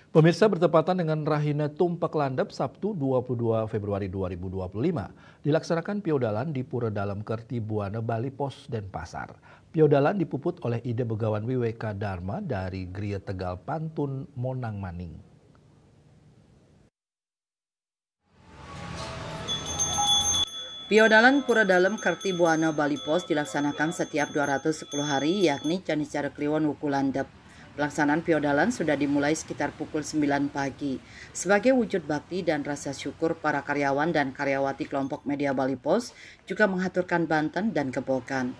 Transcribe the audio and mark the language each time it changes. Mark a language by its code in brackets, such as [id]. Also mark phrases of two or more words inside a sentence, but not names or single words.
[id] Pemirsa, bertepatan dengan Rahina Tumpak Landep Sabtu 22 Februari 2025, dilaksanakan Piodalan di Pura Dalem Kerti Buana Bali Pos Denpasar. Piodalan dipuput oleh ide Begawan WWK Dharma dari Gria Tegal Pantun Monang Maning. Piodalan Pura Dalem Kerti Buana Bali Pos dilaksanakan setiap 210 hari, yakni Canicara Kliwon Wuku Landep. Pelaksanaan Piodalan sudah dimulai sekitar pukul 9 pagi. Sebagai wujud bakti dan rasa syukur, para karyawan dan karyawati kelompok media Bali Pos juga mengaturkan Banten dan Gebogan.